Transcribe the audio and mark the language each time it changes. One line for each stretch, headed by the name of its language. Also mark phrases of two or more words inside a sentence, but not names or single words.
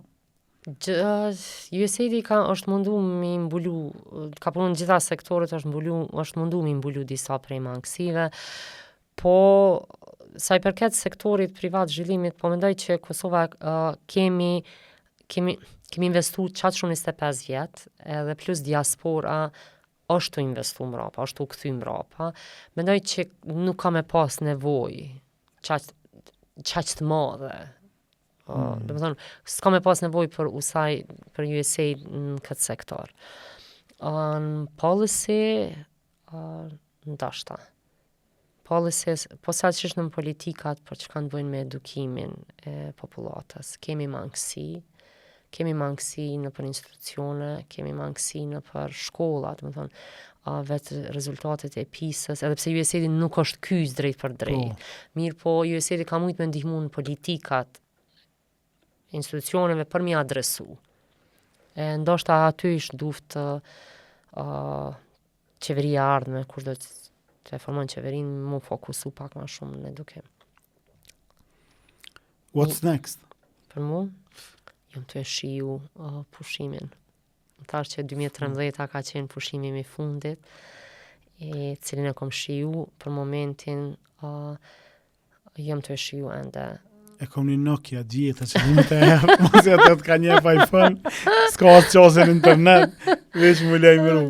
Albanian: USAID është mundu mi mbulu, ka punu në gjitha sektorit është mundu mi mbulu disa prej mangësive, po sa i përket sektorit privat zhvillimit, po mendoj që Kosova kemi investu qatë shumë 25 vjetë, edhe plus diaspora është të investu mrapa, është të këthy mrapa. Mendoj që nuk ka me pas nevoj qaq të madhe. Dhe më thonë, s'ka me pas nevoj për USAID në këtë sektor. Në policy, ndashta. Policies, po sa që është në politikat për që kanë bëjnë me edukimin e populatës, kemi mangësi në për institucione, kemi mangësi në për shkollat, më thonë, vetë rezultatet e PISA-s, edhe pse USAID nuk është kyç drejt për drejt. Mirë po, USAID ka mujtë me ndihmu në politikat institucioneve për mi adresu. Ndoshta aty ishtë duft qeveria ardhme, kur do të reformon qeverin, mu fokusu pak ma shumë në edukim.
English: What's next?
Albanian: Për mu, jam të e shiju pushimin. Më thash që 2013 ka qenë pushimi i fundit, cilin e kom shiju, për momentin jam të e shiju ende. E kom një Nokia djeta që një të herë, mos e të ka një iPhone, s'ka asë qase në internet, veç më lajmëru.